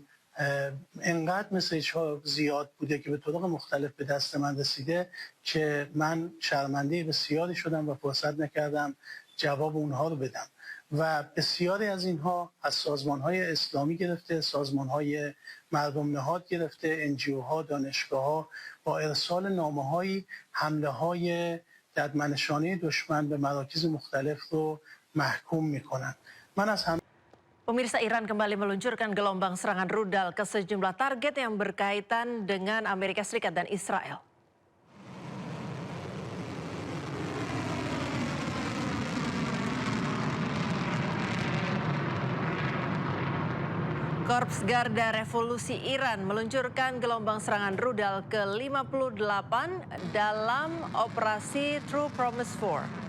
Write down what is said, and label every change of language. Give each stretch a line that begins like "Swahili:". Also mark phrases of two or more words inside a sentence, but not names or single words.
Persian: انقدر مسیج‌ها زیاد بوده که به طرق مختلف به دست من رسیده که من شرمنده بسیاری شدم و فرصت نکردم جواب اونها رو بدم و بسیاری از اینها از سازمان‌های اسلامی گرفته، سازمان‌های مردم نهاد گرفته، NGO‌ها، دانشگاه‌ها با ارسال نامه‌هایی حمله‌های ددمنشانه دشمن به مراکز مختلف رو محکوم می‌کنند. من از
Indonesian: Pemirsa, Iran kembali meluncurkan gelombang serangan rudal ke sejumlah target yang berkaitan dengan Amerika Serikat dan Israel. Korps Garda Revolusi Iran meluncurkan gelombang serangan rudal ke-58 dalam operasi True Promise 4.